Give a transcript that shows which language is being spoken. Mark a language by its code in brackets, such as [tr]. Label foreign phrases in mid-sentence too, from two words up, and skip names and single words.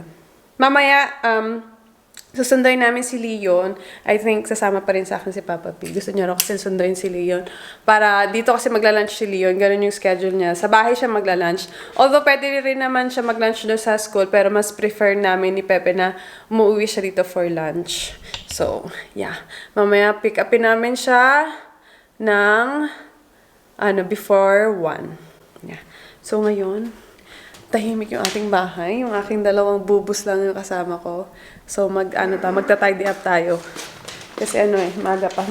[tl] Mamaya, susunduin namin si Leon. [en] I think [tl] sasama pa rin sa akin si Papa P. Gusto niya rin kasi sunduin si Leon. Para dito kasi magla-lunch si Leon. Ganun yung schedule niya. Sa bahay siya magla-lunch. Although pwede rin naman siya mag-lunch doon sa school. Pero mas prefer namin ni Pepe na umuwi siya dito [en] for lunch. So, yeah. [tl] Mamaya pick upin namin siya ng before 1. [en] Yeah. [tl] So, ngayon, tahimik yung ating bahay. Yung aking dalawang bubus lang yung kasama ko. So, magta- [en] tidy up [tl] tayo. Kasi maga pa.